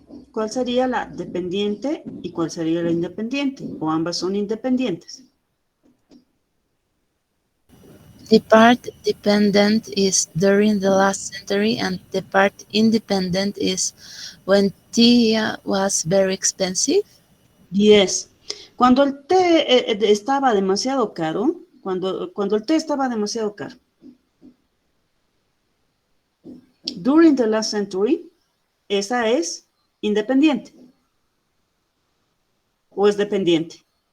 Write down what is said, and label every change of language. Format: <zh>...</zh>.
<es>¿Cuál sería la dependiente y cuál sería la independiente? ¿O ambas son independientes?</es> <en>The part dependent is during the last century, and the part independent is when tea was very expensive. Yes.</en> <es>Cuando el té estaba demasiado caro, cuando el té estaba demasiado caro.</es> <en>During the last century,</en> <es>esa es independiente. ¿O es dependiente?</es>